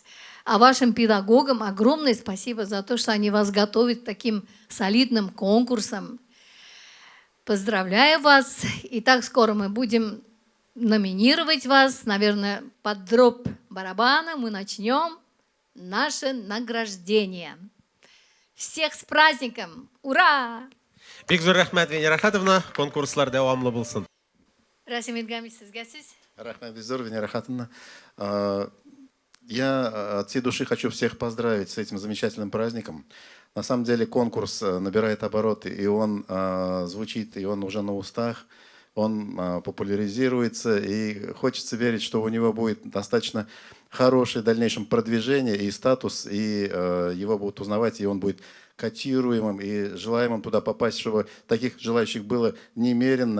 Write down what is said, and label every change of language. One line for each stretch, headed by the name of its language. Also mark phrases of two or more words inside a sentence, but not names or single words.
Russian: А вашим педагогам огромное спасибо за то, что они вас готовят к таким солидным конкурсам. Поздравляю вас. И так скоро мы будем номинировать вас. Наверное, под дробь барабана мы начнем наше награждение. Всех с праздником! Ура!
Tatar: Бик зор рахмәт, Венера Хатовна. Конкурслар дәвамлы булсын. Расим Идгамич, сезгә сүз. Рахмет Беззор, Венера Хатовна.
Russian: Я от всей души хочу всех поздравить с этим замечательным праздником. На самом деле конкурс набирает обороты, и он звучит, и он уже на устах, он популяризируется, и хочется верить, что у него будет достаточно хорошее в дальнейшем продвижение и статус, и его будут узнавать, и он будет котируемым и желаемым туда попасть, чтобы таких желающих было немерено.